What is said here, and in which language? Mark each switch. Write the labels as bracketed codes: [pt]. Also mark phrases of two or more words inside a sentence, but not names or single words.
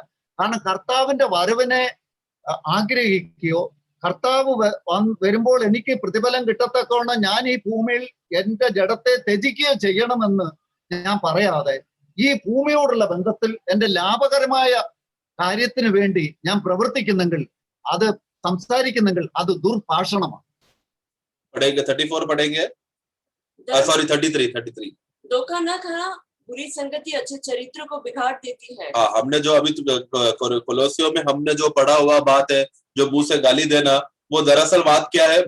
[ml] കാരണം കർത്താവിന്റെ വരവിനെ ആഗ്രഹിക്കുകയോ കർത്താവ് വരുമ്പോൾ എനിക്ക് പ്രതിഫലം കിട്ടത്തക്കവണ്ണം ഞാൻ ഈ ഭൂമിയിൽ എന്റെ ജഡത്തെ ത്യജിക്കുകയോ ചെയ്യണമെന്ന് ഞാൻ പറയാതെ ഈ ഭൂമിയോടുള്ള ബന്ധത്തിൽ എന്റെ ലാഭകരമായ കാര്യത്തിന് വേണ്ടി ഞാൻ പ്രവർത്തിക്കുന്നെങ്കിൽ, അത് സംസാരിക്കുന്നെങ്കിൽ അത് ദുർഭാഷണമാണ്. [hi] पढ़ेंगे 34 पढ़ेंगे, सॉरी 33। धोखा न खाना बुरी संगति अच्छे चरित्र को बिगाड़ देती है। हाँ, हमने जो अभी कोलोसियों में हमने जो पढ़ा हुआ बात है, जो मुंह से गाली देना, वो दरअसल बात क्या है?